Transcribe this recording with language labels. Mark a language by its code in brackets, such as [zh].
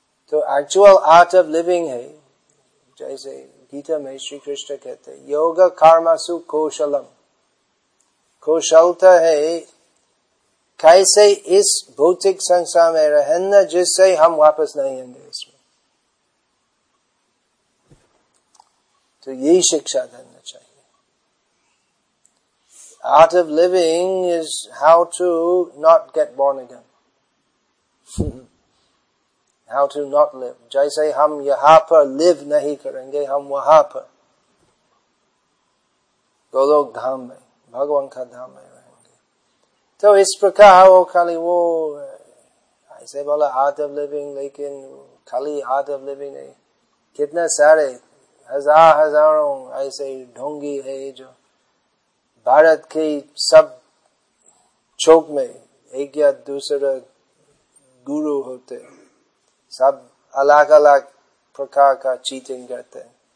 [hi] तो actual art of living है, जैसे गीता में श्री कृष्ण कहते [sa] योग कर्मसु कौशलम, [hi] कौशलता है कैसे इस भौतिक संसार में रहना जिससे हम वापस नहीं आएंगे इसमें। तो यही शिक्षा देना चाहिए। [en] Art of living is how to not get born again. How to not live. [hi] जैसे हम यहाँ पर लिव नहीं करेंगे, हम वहां पर गोलोक धाम में, भगवान का धाम में रहेंगे। तो इस प्रकार वो खाली वो ऐसे बोला आर्ट ऑफ लिविंग, लेकिन खाली आर्ट ऑफ लिविंग है, कितने सारे हजार हजारों ऐसे ढोंगी है जो भारत के सब चौक में एक या दूसरा गुरु होते, सब अलग अलग प्रकार का चीटिंग करते हैं।